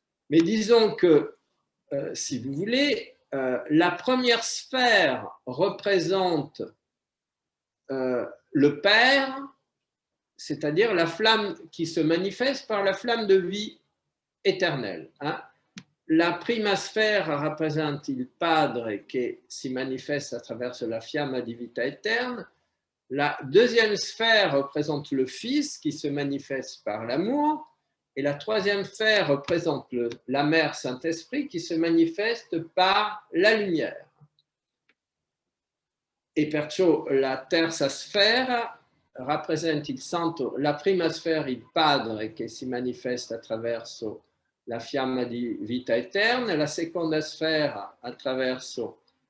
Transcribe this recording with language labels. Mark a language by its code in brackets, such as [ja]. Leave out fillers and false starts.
[fr] Mais disons que, si vous voulez, la première sphère représente le Père, c'est-à-dire la flamme qui se manifeste par la flamme de vie éternelle. Hein. [it] La prima sfera rappresenta il Padre che si manifeste attraverso la fiamma di vita eterna. [fr] La deuxième sphère représente le Fils qui se manifeste par l'amour. Et la troisième sphère représente la Mère Saint-Esprit qui se manifeste par la lumière. [it] E perciò la terza sfera rappresenta il Santo, la prima sfera il Padre che si manifesta attraverso la fiamma di vita eterna, la seconda sfera attraverso